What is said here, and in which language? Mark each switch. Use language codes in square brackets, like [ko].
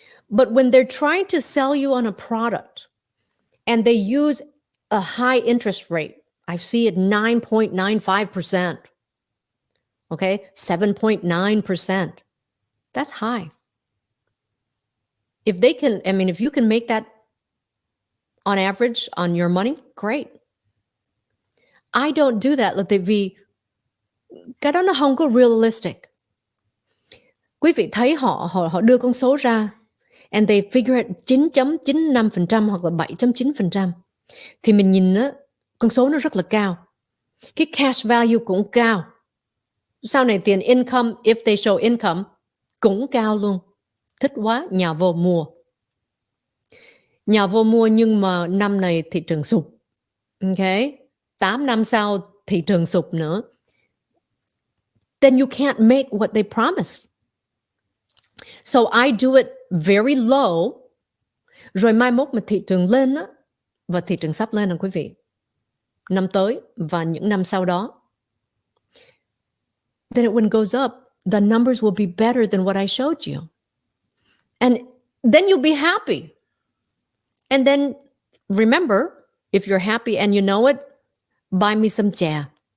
[en] But when they're trying to sell you on a product and they use a high interest rate, I see it 9.95%. Okay? 7.9%. That's high. If they can, I mean, if you can make that on average on your money, great. I don't do that. [vi] Tại vì cái đó nó không có realistic. Quý vị thấy họ đưa con số ra [en] and they figure it [vi] 9.95% hoặc là 7.9%. Thì mình nhìn á, con số nó rất là cao. Cái cash value cũng cao. Sau này tiền income, [en] if they show income, [vi] cũng cao luôn. Thích quá, nhà vô mua. Nhà vô mua nhưng mà năm này thị trường sụp. Okay? 8 năm sau thị trường sụp nữa. [en] Then you can't make what they promised. So I do it very low. [vi] Rồi mai mốt mà thị trường lên á, và thị trường sắp lên nè quý vị. Năm tới và những năm sau đó. [en] Then when it goes up, the numbers will be better than what I showed you. And then you'll be happy. And then remember, if you're happy and you know it, buy me some chè.